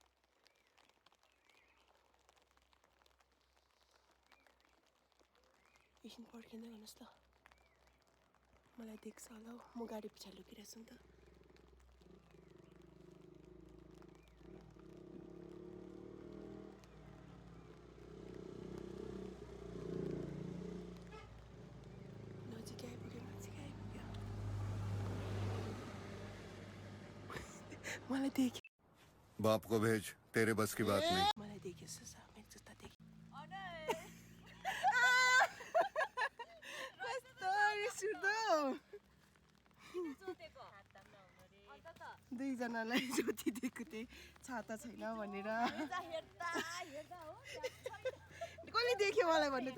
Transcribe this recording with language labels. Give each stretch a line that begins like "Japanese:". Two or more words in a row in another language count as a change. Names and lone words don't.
Nepali: एकछिन पर्खिँदै गर्नुहोस् ल मलाई देख्छ होला हौ म गाडी पछाडि लुकिरहेको छु नि त नजिकै आइपुग्यो मलाई देख्यो
Hindi: बाप को भेज तेरे बस की बात नहीं
Nepali: मलाई देख्यो सुसा मेरो जुत्ता देख्यो दुईजनालाई ज्योति दिएको थिएँ छाता छैन भनेर कसले देख्यो मलाई भन्नु त